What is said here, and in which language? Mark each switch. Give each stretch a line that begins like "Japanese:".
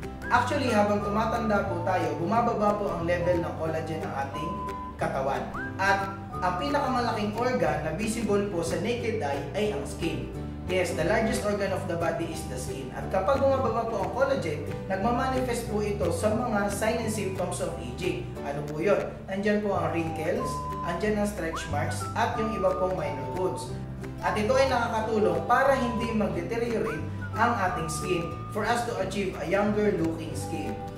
Filipino: Actually, habang tumatanda po tayo, bumababa po ang level ng collagen ng ating katawan. At ang pinakamalaking organ na visible po sa naked eye ay ang skin.
English: Yes, the largest organ of the body is the skin.
Filipino: At kapag bumababa po ang collagen, nagmamanifest po ito sa mga
English: signs and symptoms of aging.
Filipino: Ano po yun? Andyan po ang wrinkles, andyan ang stretch marks, at yung iba pong minor wounds. At ito ay nakakatulong para hindi mag-deteriorate ang ating skin
English: for us to achieve a younger looking skin.